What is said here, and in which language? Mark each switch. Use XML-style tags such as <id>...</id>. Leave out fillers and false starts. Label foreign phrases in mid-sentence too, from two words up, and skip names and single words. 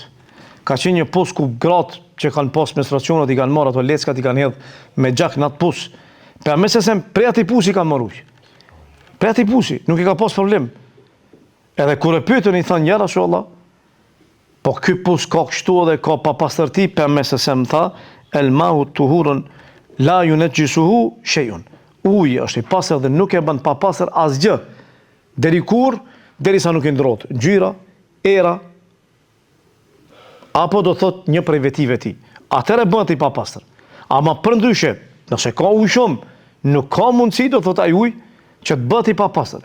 <sq>Ka qenë një pus ku gratë që kanë pas menstruacionet i kanë marrë ato leckat i kanë hedhur me gjak në atë pus. Pejgamberi sem prej atij pusi kanë marrë ujë. Prej atij pusi, nuk i ka pas problem. Edhe kur e pyetën i thanë</sq> <ar>يا رسول الله,</ar> <sq>po ky pus ka kështu edhe ka papastërti, pejgamberi sem tha</sq> <ar>الماء طهور لا ينجسه شيء.</ar> <sq>Uji është i pastër dhe nuk e bën papastër asgjë. Derisa nuk i ndrohet ngjyra, era, apo do thot një prej vetive ti. Atëherë bëhet i papastër. Ama përndryshe, nëse ka ujë shumë, nuk ka mundësi do thot ai ujë që të bëhet i papastër.</sq>